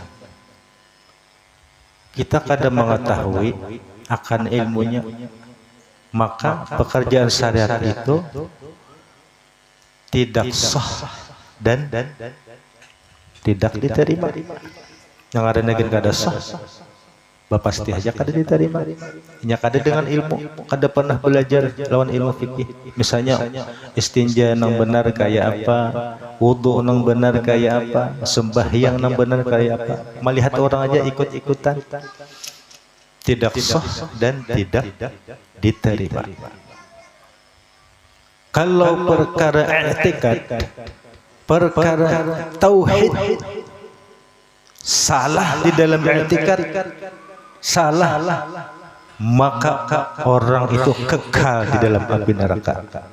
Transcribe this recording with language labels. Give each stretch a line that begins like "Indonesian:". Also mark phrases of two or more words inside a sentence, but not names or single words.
Indonesian: Kita kadang mengetahui akan ilmunya. Maka pekerjaan syariat itu tidak sah dan tidak diterima.
Banjar: Yang ada negeri kada sah, bapak pasti aja kada diterima. Nya kada dengan ilmu, kada pernah belajar lawan ilmu fikih. Misalnya istinja nang benar kayak apa, wudu nang benar kayak apa, sembahyang nang benar kayak apa.
Indonesian: Melihat orang aja ikut-ikutan, tidak sah dan tidak diterima. Kalau perkara i'tikad, perkara tauhid, salah di dalam i'tikad, salah, maka orang itu kekal di dalam api neraka.